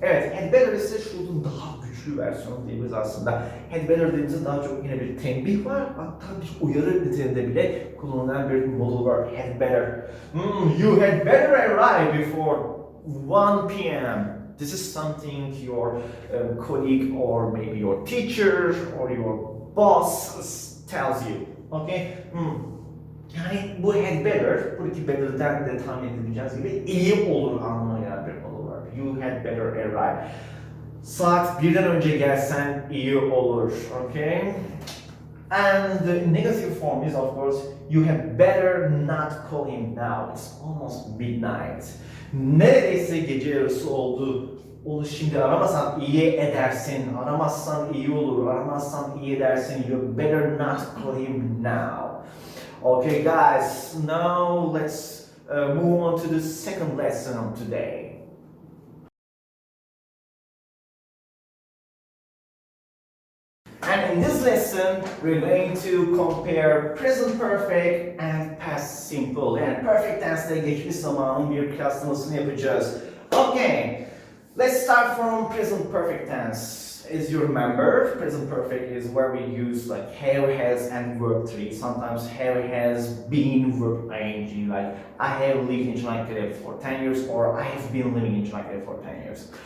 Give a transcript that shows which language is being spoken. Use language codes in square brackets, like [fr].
[tr] Evet, had better ise should'un daha güçlü versiyonu diyebiliriz aslında. Had better dediğimizde daha çok yine bir tembih var, hatta bir uyarı niteliğinde bile kullanılan bir modal verb. [en] Had better. You had better arrive before 1 p.m. This is something your colleague or maybe your teacher or your boss tells you. Okay? [tr] Yani bu had better, buradaki better'den de tahmin edebileceğiniz gibi iyi olur anlamına gelen bir modal verb. [en] You had better arrive. [tr] Saat 1'den önce gelsen iyi olur, okay? [en] And the negative form is of course, you had better not call him now. It's almost midnight. [tr] Neredeyse gece yarısı oldu. Onu şimdi aramasan iyi edersin, aramazsan iyi olur, aramazsan iyi edersin. [en] You better not call him now. Okay guys, now let's move on to the second lesson today. And in this lesson, we're going to compare present perfect and past simple. [tr] Yani perfect tense'de geçmiş zamanın bir kıyaslamasını yapacağız. [en] Okay, let's start from present perfect tense. As you remember, present perfect is where we use like have, has, and verb 3. Sometimes have, has, been, verb ing, like I have lived in Çanakkale for 10 years or I have been living in Çanakkale for 10 years.